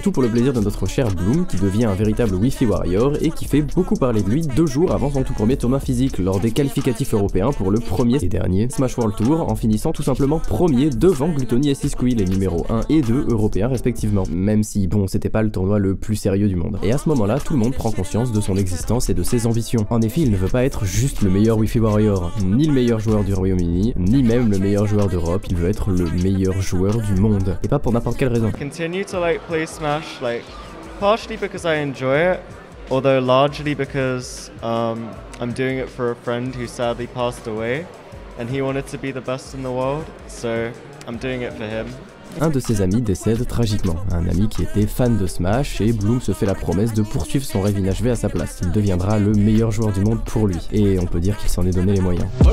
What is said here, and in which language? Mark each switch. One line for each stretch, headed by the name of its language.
French: Tout pour le plaisir de notre cher Bloom qui devient un véritable Wi-Fi warrior et qui fait beaucoup parler de lui 2 jours avant son tout premier tournoi physique lors des qualificatifs européens pour le premier et dernier Smash World Tour en finissant tout simplement premier devant Gluttony et Sisqui, les numéros 1 et 2 européens respectivement. Même si bon c'était pas le tournoi le plus sérieux du monde. Et à ce moment là tout le monde prend conscience de son existence et de ses ambitions. En effet il ne veut pas être juste le meilleur Wi-Fi warrior, ni le meilleur joueur du Royaume-Uni, ni même le meilleur joueur d'Europe, il veut être le meilleur joueur du monde. Et pas pour n'importe quelle raison.
English: Continue to play Smash partially because I enjoy it, although largely because I'm doing it for a friend who sadly passed away and he wanted to be the best in the world, so I'm doing it for him.
French: Un de ses amis décède tragiquement, un ami qui était fan de Smash, et Bloom se fait la promesse de poursuivre son rêve inachevé à sa place. Il deviendra le meilleur joueur du monde pour lui, et on peut dire qu'il s'en est donné les moyens.